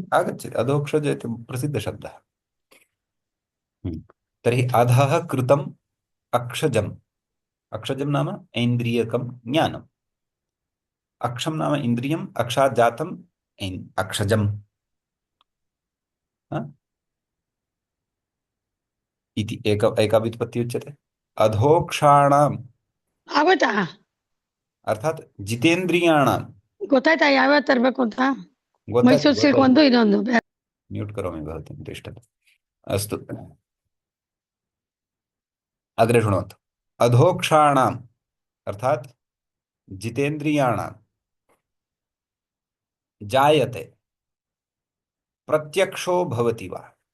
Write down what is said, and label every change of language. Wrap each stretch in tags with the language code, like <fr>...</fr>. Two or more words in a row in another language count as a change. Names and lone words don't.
<sa>आगच्छति अधोक्षज इति प्रसिद्धशब्दः। तर्हि अधः कृतम् अक्षजम्, अक्षजं नाम ऐन्द्रियकं ज्ञानम्, अक्षं नाम इन्द्रियम्, अक्षात् जातम् अक्षजम् इति एका व्युत्पत्तिः उच्यते। अधोक्षाणाम्</sa> <kn>ಆಗೋಯ್ತಾ?</kn> <sa>अर्थात जितेन्द्रियाणां।</sa> <kn>ಗೊತ್ತಾಯ್ತಾ ಯಾವ್ಯಾವ ತರ್ಬೇಕು ಅಂತ? ಗೊತ್ತಾಯ್ತು ಮೈಸೂರು ಸಿಲ್ಕ್ ಗೊತ್ತಾಯ್ತು, ಒಂದು ಇದೊಂದು</kn> <sa>म्यूट् करोमि भवतीं तिष्ठतु। अस्तु अग्रे शृणोतु। अधोक्षाणाम् अर्थात जितेन्द्रियाणां जायते प्रत्यक्षो भवति वा?</sa>